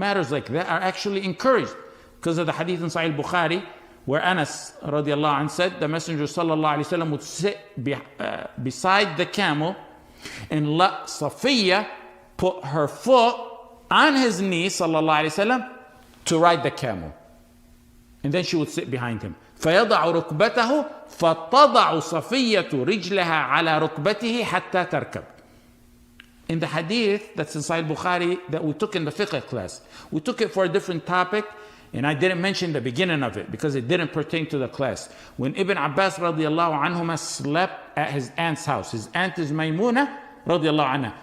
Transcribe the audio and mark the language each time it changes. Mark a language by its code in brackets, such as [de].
[en] Matters like that are actually encouraged because of the hadith in Sahih Bukhari where Anas radiallahu anh said the Messenger sallallahu alaihi wasallam would sit beside the camel and let Safiya put her foot on his knee sallallahu alaihi wasallam to ride the camel, and then she would sit behind him. [ar] فيضع ركبته فتضع صفية رجلها على ركبته حتى تركب. [en] In the hadith that's in Sahih Bukhari that we took in the fiqh class, we took it for a different topic, and I didn't mention the beginning of it because it didn't pertain to the class. When Ibn Abbas radiallahu anhuma slept at his aunt's house, his aunt is Maymuna radiallahu anha.